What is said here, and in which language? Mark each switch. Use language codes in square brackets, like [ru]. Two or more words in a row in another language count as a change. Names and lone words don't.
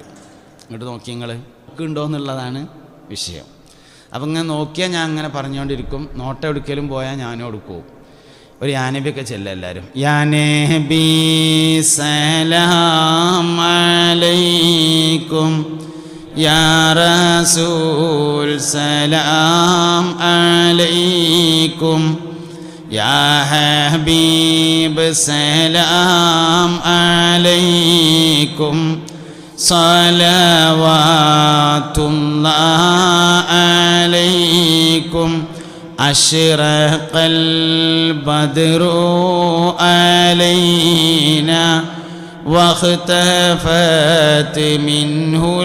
[ml] ഇങ്ങോട്ട് നോക്കി നിങ്ങൾ ഉണ്ടോ എന്നുള്ളതാണ് വിഷയം. അപ്പം ഇങ്ങനെ നോക്കിയാൽ ഞാൻ അങ്ങനെ പറഞ്ഞുകൊണ്ടിരിക്കും. നോട്ടം എടുക്കലും പോയാൽ ഞാനും എടുക്കും. ഒരു യാനബിയൊക്കെ ചെല്ലുക എല്ലാവരും. [ar] يا نبي سلام عليكم يا رسول سلام عليكم يا حبيب سلام عليكم صلوات الله عليكم أشرق البدر علينا واختفت منه